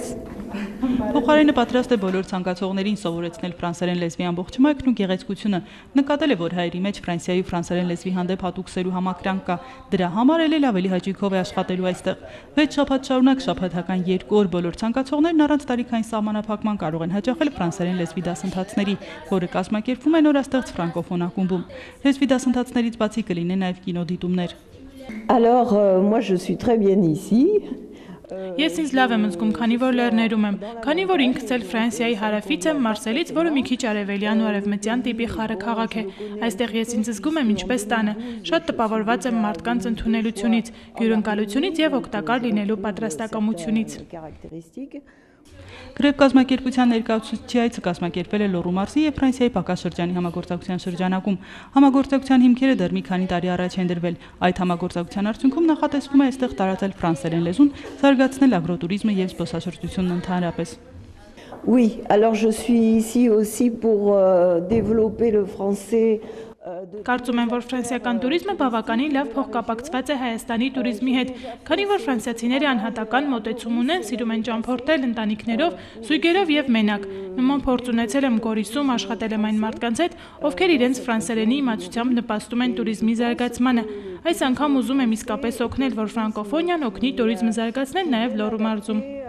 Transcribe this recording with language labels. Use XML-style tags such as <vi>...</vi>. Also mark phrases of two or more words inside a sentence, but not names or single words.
<hy>Փոխարենը պատրաստ է բոլոր ցանկացողներին սովորեցնել ֆրանսերեն լեզվի ամբողջ մայքն ու գեղեցկությունը, նկատել է, որ հայերի մեջ Ֆրանսիայի ֆրանսերեն լեզվի հանդեպ հատուկ սեր ու համակրանք կա, դրա համար էլ ավելի հաճույքով է աշխատելու այստեղ։ 6 շաբաթ շարունակ շաբաթական 2 օր բոլոր ցանկացողներն առանց տարիքային սահմանափակման կարող են հաճախել ֆրանսերեն լեզվի դասընթացների, որը կազմակերպվում է նորաստեղծ ֆրանկոֆոն ակումբում։ Լեզվի դասընթացներից բացի կլինեն նաև կինոդիտումներ։</hy> <fr>Alors, moi je suis très bien ici.</fr> <hy>Ես ինձ լավ եմ զգում, քանի որ լեռներում եմ, քանի որ ինքս էլ Ֆրանսիայի հարավից եմ, Մարսելից, որը մի քիչ արևելյան ու արևմտյան տիպի խառը քաղաք է։ Այստեղ ես ինձ զգում եմ ինչպես տանը, շատ տպավորված եմ մարդկանց ընդունելությունից, հյուրընկալությունից եւ օգտակար լինելու պատրաստակամությունից։ Գրեվ կազմակերպության ներկայացուցիչի այցը կազմակերպվել է Լոռու մարզի և Ֆրանսիայի Պակաս շրջանի համագործակցության շրջանակում։ Համագործակցության հիմքերը դեռ մի քանի տարի առաջ են դրվել։ Այդ համագործակցության արդյունքում նախատեսվում է այստեղ տարածել ֆրանսերեն լեզուն, զարգացնել ագրոտուրիզմը և զբոսաշրջությունն ընդհանրապես։</hy> <fr>Oui, alors je suis ici aussi pour développer le français.</fr> <hy>Կարծում եմ, որ ֆրանսիական տուրիզմը բավականին լավ փոխկապակցված է Հայաստանի տուրիզմի հետ, քանի որ ֆրանսիացիները անհատական մոտեցում ունեն, սիրում են ճամփորդել ընտանիքներով, զույգերով եւ մենակ։ Նման փորձ ունեցել եմ Գորիսում, աշխատել եմ այն մարդկանց հետ, ովքեր իրենց ֆրանսերենի իմացությամբ նպաստում են տուրիզմի զարգացմանը։ Այս անգամ ուզում եմ իսկապես օգնել, որ ֆրանկոֆոնիան օգնի տուրիզմը զարգացնել նաեւ Լոռու մարզում։</hy>